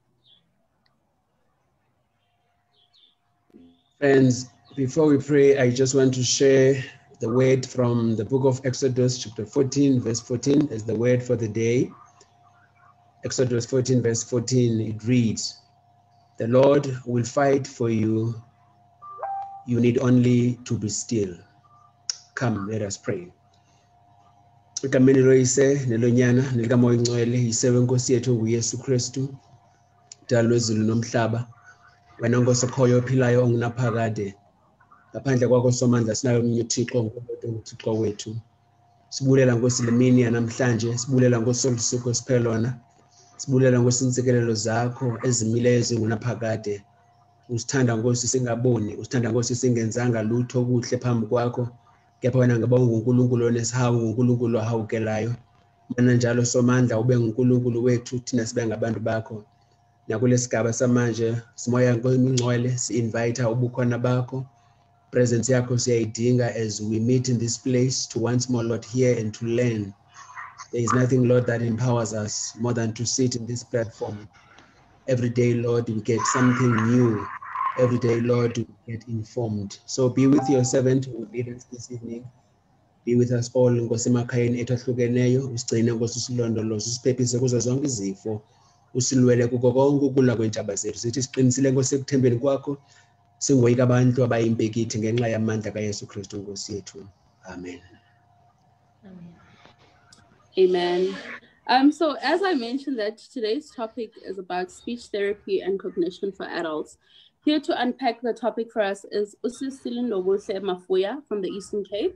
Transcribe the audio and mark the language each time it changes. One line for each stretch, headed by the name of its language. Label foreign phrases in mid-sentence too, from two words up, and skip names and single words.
English: Friends, before we pray, I just want to share the word from the book of Exodus, chapter 14, verse 14, as the word for the day. Exodus 14, verse 14, it reads, "The Lord will fight for you. You need only to be still." Come, let us pray.
Zulu: Egameni loyise nelonyana nelikamoya ingcwele yisewe Nkosi yethu nguYesu Kristu, dali lwezulu nomhlaba. Wena Nkosi okhoyo ophilayo ongunaphakade. Ngaphandle kwakho somandla sinayo omunye uThixo nguThixo wethu. Sibulela Nkosi lemini yanamhlanje, sibulela Nkosi olusuku esiphe lona. Sibulela Nkosi insikelelo zakho ezimileyo ezingunaphakade. Usithanda Nkosi singaboni, usithanda Nkosi singenzanga lutho okuhle phambi kwakho. Kepha wena ngaba unguNkulunkulu onesihawu, uNkulunkulu ohawukelayo. Mana njalo somandla ube nguNkulunkulu wethu thina sibe ngabantu bakho. Nakulesigaba samanje simoya ngcwele si-invite ubukhona bakho.
English: Presence
Zulu: yakho siyayidinga
English: as we meet in this place to once more, Lord, hear and to learn. There is nothing, Lord, that empowers us more than to sit in this platform. Every day, Lord, we get something new. Every day, Lord, we get informed. So be with your servant who will lead us this evening. Be with us all,
Zulu: Nkosi emakhayeni ethu ahlukeneyo. Usigcine Nkosi, usilondoloze, usiphephise kuzo zonke izifo. Usilwele kuko konke ukula kwentshaba zethu. Sithi siqinisile Nkosi ekuthembeni kwakho. Singoyika abantu abayimpekithi ngenxa yamandla kaYesu Kristu Nkosi yethu. Amen. Amen.
English: So as I mentioned that today's topic is about speech therapy and cognition for adults. Here to unpack the topic for us is Usisile Nobuhle Mafuya from the Eastern Cape.